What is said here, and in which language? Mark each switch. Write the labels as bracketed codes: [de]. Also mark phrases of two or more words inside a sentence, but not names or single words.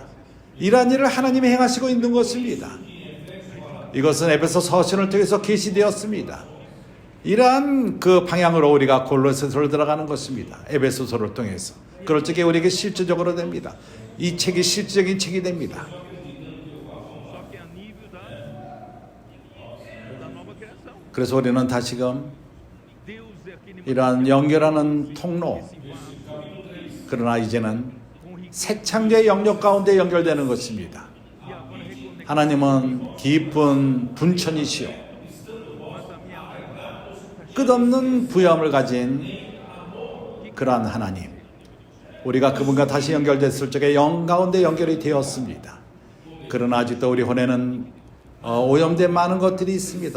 [ko] 이러한 일을 하나님이 행하시고 있는 것입니다. 이것은 에베소 서신을 통해서 계시되었습니다. 이러한 그 방향으로 우리가 골로새서로 들어가는 것입니다. 에베소서를 통해서. 그럴 적에 우리에게 실제적으로 됩니다. 이 책이 실제적인 책이 됩니다. [pt] Só que a nível da nova criação. [ko] 그래서 우리는 다시금 [pt] Deus é aquele [ko] 이러한 연결하는 통로, 그러나 이제는 새 창조의 영역 가운데 연결되는 것입니다. [pt] e agora reconectado. [ko] 하나님은 깊은 분천이시오 끝없는 부여함을 가진 그러한 하나님, 우리가 그분과 다시 연결됐을 적에 영 가운데 연결이 되었습니다. 그러나 아직도 우리 혼에는 오염된 많은 것들이 있습니다.